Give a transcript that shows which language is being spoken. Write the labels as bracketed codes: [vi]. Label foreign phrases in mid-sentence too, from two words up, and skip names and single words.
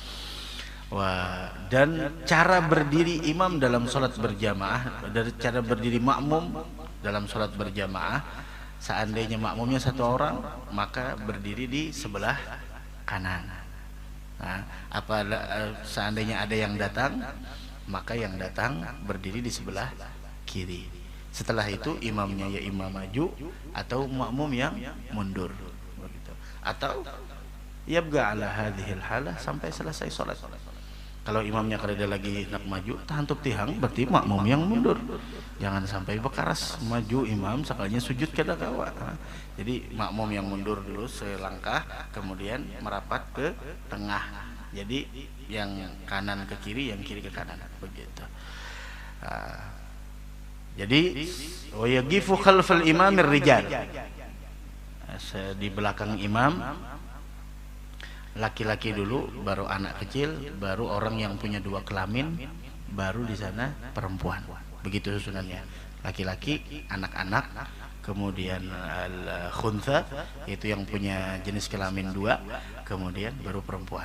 [id] Dan cara berdiri imam dalam sholat berjamaah, dari cara berdiri makmum dalam sholat berjamaah, seandainya makmumnya 1 orang, maka berdiri di sebelah kanan. Seandainya ada yang datang, maka yang datang berdiri di sebelah kiri. Setelah itu imamnya ya imam maju atau makmum yang mundur, begitu. Atau [ar] يبقى على هذه الحالة [id] sampai selesai sholat. [bjn] Kalau imamnya kada lagi nak maju, tahantup tihang, berarti makmum yang mundur. Jangan sampai bekaras maju imam sekalinya sujud kada kawa. [id] Jadi makmum yang mundur dulu selangkah, kemudian merapat ke tengah. Jadi yang kanan ke kiri, yang kiri ke kanan, begitu. [ar] Jadi ويقف خلف الإمام الرجال. [id] Di belakang imam laki-laki dulu, baru anak kecil, baru orang yang punya 2 kelamin, baru di sana perempuan. Begitu susunannya. Laki-laki, anak-anak, kemudian al-khuntha, yaitu yang punya jenis kelamin 2, kemudian baru perempuan.